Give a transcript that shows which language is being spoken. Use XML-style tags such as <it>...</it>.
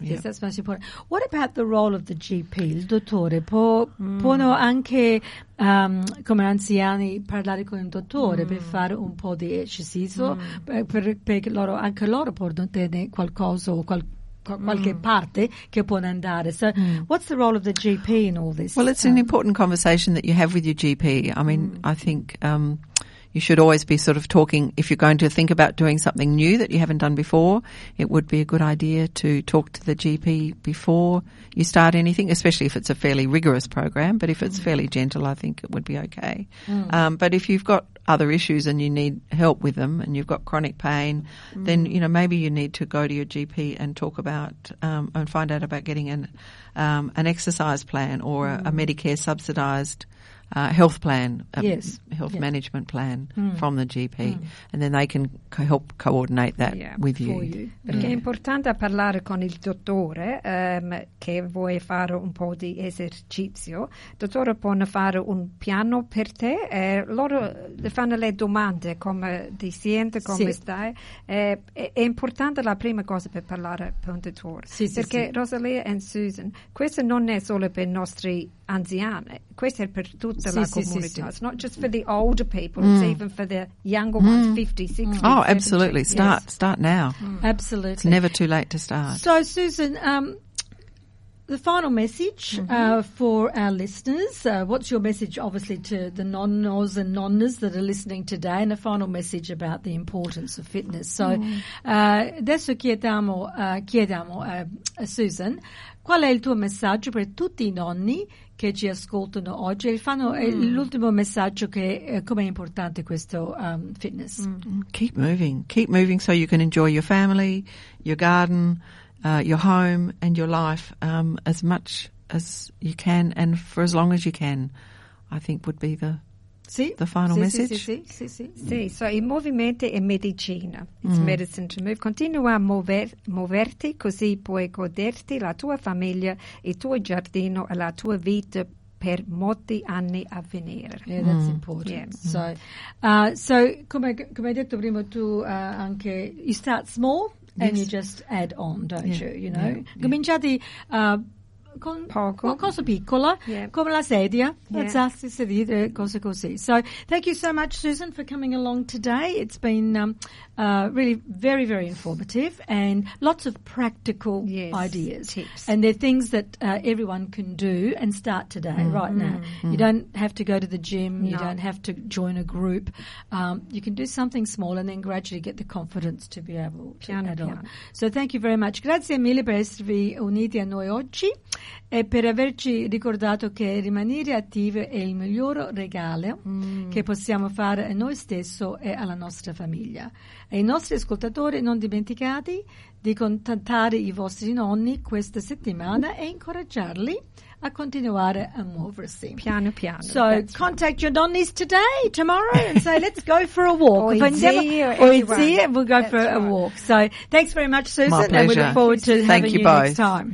<en>Yes, that's most important. What about the role of the GP,</en> <it>il dottore? Può anche come anziani parlare con il dottore per fare un po' di esercizio perché loro possono tenere qualcosa o qualche parte che può andare.</it> <en>So what's the role of the GP in all this? Well, it's an important conversation that you have with your GP. I mean, I think you should always be sort of talking. If you're going to think about doing something new that you haven't done before, it would be a good idea to talk to the GP before you start anything, especially if it's a fairly rigorous program. But if it's fairly gentle, I think it would be okay. Mm. But if you've got other issues and you need help with them and you've got chronic pain, then, maybe you need to go to your GP and talk about and find out about getting an exercise plan or a Medicare subsidized health plan, management plan from the GP, and then they can help coordinate that with you.</en> <it>Perché è importante parlare con il dottore che vuoi fare un po' di esercizio. Il dottore può fare un piano per te e loro fanno le domande come ti senti, come stai. È importante la prima cosa per parlare con il dottore. Perché Rosalia e Susan, questo non è solo per i nostri anziani, questo è per tutta la comunità.</it> <en>It's not just for the older people, it's even for the younger ones, 50, 60. Oh, absolutely. Start now. Mm. Absolutely. It's never too late to start. So, Susan, the final message for our listeners, what's your message, obviously, to the nonnos and nonnas that are listening today, and a final message about the importance of fitness?</en> <it>So, adesso chiediamo a Susan, qual è il tuo messaggio per tutti i nonni che ci ascoltano oggi? L'ultimo messaggio che com'è importante questo fitness?</it> <en>Keep moving. Keep moving so you can enjoy your family, your garden, your home and your life as much as you can and for as long as you can, I think would be the... The final message?</en> <it>Sì. So, il movimento è medicina.</it> <en>It's medicine to move.</en> <it>Continua a muoverti così puoi goderti la tua famiglia, il tuo giardino e la tua vita per molti anni a venire.</it> <en>Yeah, that's important. Yeah. So</en> <it>come hai detto prima tu anche,</it> <en>you start small and you just add on, don't you?</en> <it>Cominciati con poco. Qualcosa piccola come la sedia, alzarsi, sedere, cose così.</it> <en>So thank you so much, Susan, for coming along today. It's been really very, very informative and lots of practical ideas. Tips. And they're things that everyone can do and start today, right now. You don't have to go to the gym. You don't have to join a group. You can do something small and then gradually get the confidence to be able to add on. So thank you very much.</en> <it>Grazie mille per esservi uniti a noi oggi. e per averci ricordato che rimanere attivi è il miglior regalo che possiamo fare a noi stessi e alla nostra famiglia. E i nostri ascoltatori, non dimenticati di contattare i vostri nonni questa settimana e incoraggiarli a continuare a muoversi. Piano piano.</it> <en>So contact your nonnies today, tomorrow, and say let's go for a walk. We'll go for a walk. So thanks very much, Susan. My pleasure. And we look forward to having you next time.</en>